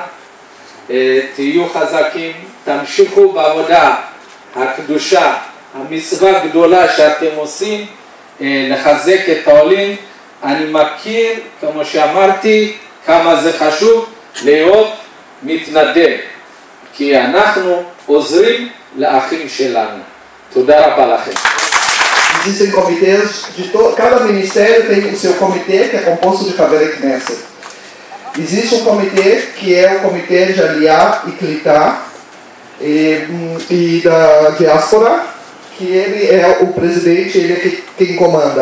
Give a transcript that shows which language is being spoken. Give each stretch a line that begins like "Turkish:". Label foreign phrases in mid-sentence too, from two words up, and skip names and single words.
Hebrew: תהיו חזקים, תמשיכו בעבודה הקדושה, המצווה הגדולה שאתם עושים, לחזק את העולים. אני מכיר, כמו שאמרתי, כמה זה חשוב להיות מתנדב, כי אנחנו עוזרים לאחים שלנו. תודה רבה לכם.
Portuguese: Existem comitês de todo, cada ministério tem o seu comitê, que é composto de
Hebrew: חברי כנסת.
Portuguese: Existe um comitê que é o comitê de Aliyah e Klitá e da diáspora, que ele é o presidente, ele é quem comanda.